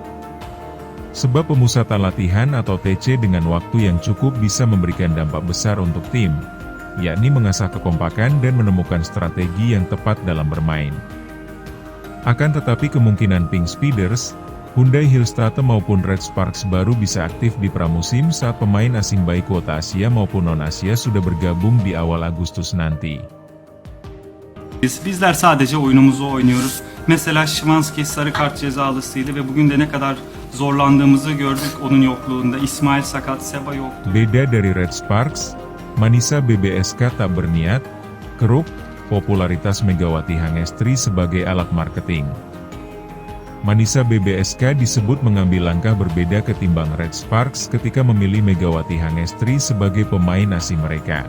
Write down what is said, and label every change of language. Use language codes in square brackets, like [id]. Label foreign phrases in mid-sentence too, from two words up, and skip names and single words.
[id] Sebab pemusatan latihan atau TC dengan waktu yang cukup bisa memberikan dampak besar untuk tim, yakni mengasah kekompakan dan menemukan strategi yang tepat dalam bermain. Akan tetapi kemungkinan Pink Speeders, Hyundai Hillstatte maupun Red Sparks baru bisa aktif di pramusim saat pemain asing baik kuota Asia maupun non-Asia sudah bergabung di awal Agustus nanti. [tr] Bizler sadece oyunumuzu oynuyoruz. Mesela Szymanski sarı kart cezalısıydı ve bugün de ne kadar zorlandığımızı gördük onun yokluğunda. İsmail sakat, Seba yoktu. [id] Beda dari Red Sparks, Manisa BBSK tak berniat keruk popularitas Megawati Hangestri sebagai alat marketing. Manisa BBSK disebut mengambil langkah berbeda ketimbang Red Sparks ketika memilih Megawati Hangestri sebagai pemain asing mereka.